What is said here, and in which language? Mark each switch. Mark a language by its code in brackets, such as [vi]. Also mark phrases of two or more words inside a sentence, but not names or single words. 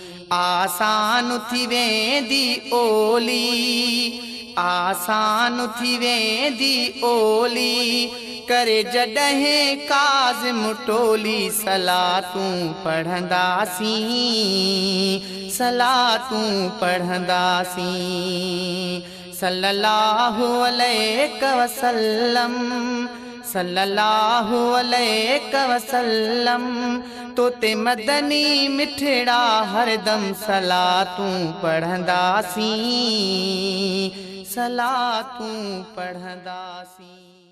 [sd] آسان ٿي ويندي اولي، آسان ٿي ويندي اولي، ڪري جڏهن ڪاظم ٽولي. صلاتون پڙهنداسين، صلاتون پڙهنداسين. [ar] صلي الله عليك وسلم، صلي الله عليك وسلم. [sd] تو تي مدني مٺڙا هر دم صلاتون پڙهنداسين، صلاتون پڙهنداسين.